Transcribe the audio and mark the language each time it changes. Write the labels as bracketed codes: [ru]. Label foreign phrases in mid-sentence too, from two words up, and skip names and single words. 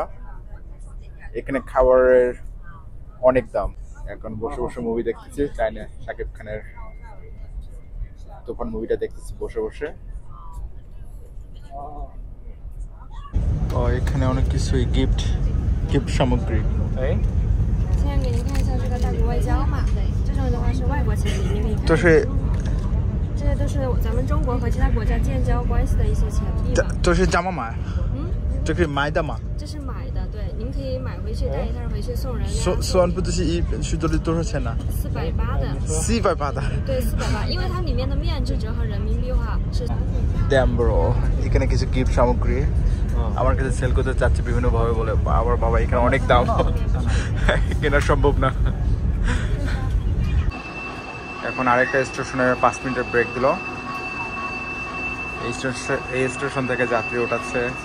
[bn] এখানে খাবারের অনেক দাম। এখন বসে বসে মুভি দেখতেছি, তাই না শাকিব খানের তুফান মুভিটা দেখতেছি বসে বসে। ও এখানে অনেক কিছুই গিফট সামগ্রী। [zh] 现在给您看一下这个大国外交嘛，这种的话是外国钱币，您可以看。这些都是咱们中国和其他国家建交关系的一些钱币嘛。这是怎么买？这可以买的吗？这是买的，对，您可以买回去带一袋回去送人呀。算不这是去这里多少钱呢？480的。 480的。对，480，因为它里面的面值折合人民币话是。 [en] Damn bro, [bn] এখানে কিছু গিফট সামগ্রী আমার কাছে সেল করতে চাচ্ছি বিভিন্ন ভাবে, বলে আবার বাবা এখানে অনেক দাম, কেনা সম্ভব না। এখন আরেকটা স্টেশনে 5 মিনিটের ব্রেক দিল। এই স্টেশন থেকে যাত্রী ওঠাচ্ছে।